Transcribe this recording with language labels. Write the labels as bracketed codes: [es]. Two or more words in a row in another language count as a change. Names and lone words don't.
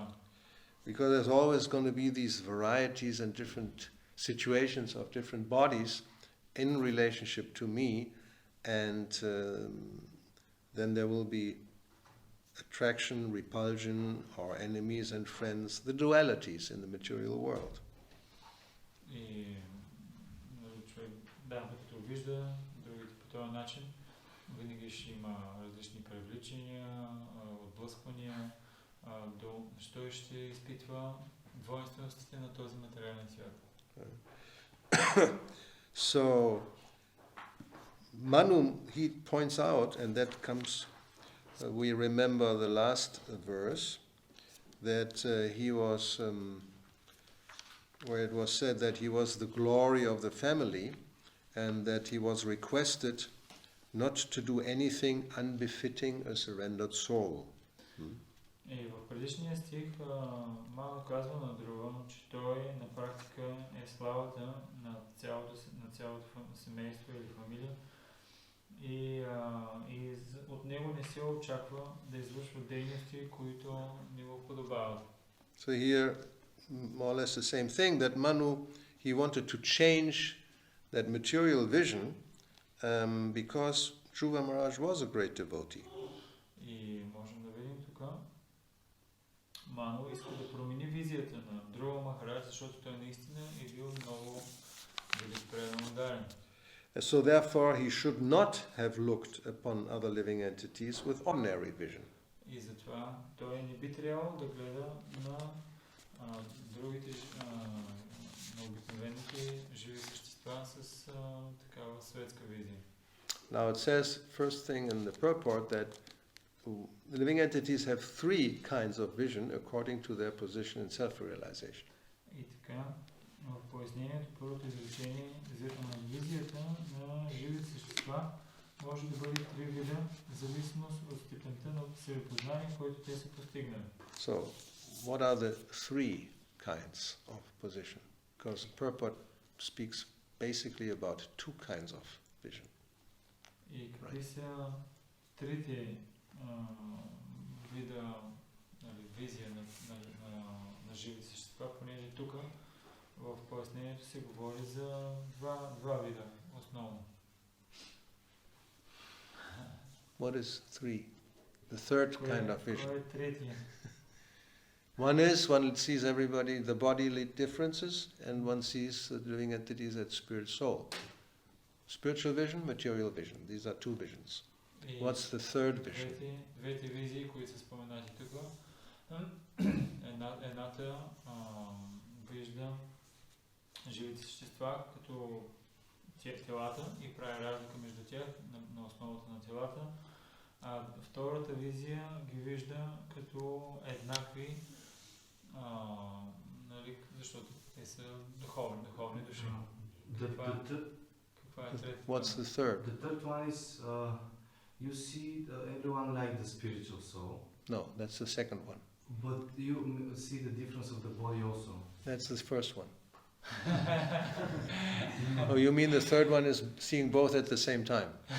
[en] Because there's always going to be these varieties and different situations of different bodies in relationship to me, and then there will be attraction, repulsion, or enemies and friends, the dualities in the material world. [bg] И човек, докато вижда другите по този начин, винаги ще има различни привличания, отблъсквания, що ще изпитва двойственостите на този материален свят. [en] So, Manu, he points out, and that comes, we remember the last verse, that he was, where it was said that he was the glory of the family, and that he was requested not to do anything unbefitting a surrendered soul. [bg] И в предишния стих Ману казва на Друва, че той на практика е славата на цялото семейство или фамилия и от него не се очаква да извършва дейности, които не го подобават. [en] So here, more or less the same thing, that Manu, he wanted to change that material vision because Dhruva Maharaj was a great devotee. [bg] И можем да видим тук, Ману иска да промени визията на Друва Махарадж, защото той наистина е бил много великопредано ударен. [en] So therefore he should not have looked upon other living entities with ordinary vision. [bg] И затова той не би трябвало да гледа на другите, на обикновените живи същества с такава светска визия. [en] Now it says, first thing in the purport, that the living entities have three kinds of vision according to their position in self-realization. [bg] И така, в пояснението, първото изречение, на визията на живите същества може да бъде три вида, в зависимост от степента на себепознание, който те са постигнали. [en] So, what are the three kinds of position? Because the purport speaks basically about two kinds of vision. [bg] И какви са трите вида визия на живите същества, понеже тук в пояснението се говори за два вида основно. [en] What is three? The third kind of vision. [bg] Кой е третия? [en] One is, one sees everybody, the bodily differences, and one sees the living entities as spirit soul. Spiritual vision, material vision. These are two visions. What's the third vision? [bg] Двете визии, които са споменати тук. Едната вижда живите същества като телата и прави разлика между тях на основата на телата. А втората визия ги вижда като еднакви, нали, защото те са духовни души. [en] What's the third? The third one is you see everyone like the spiritual soul. No, that's the second one. But you see the difference of the body also. That's the first one. Oh, you mean the third one is seeing both at the same time?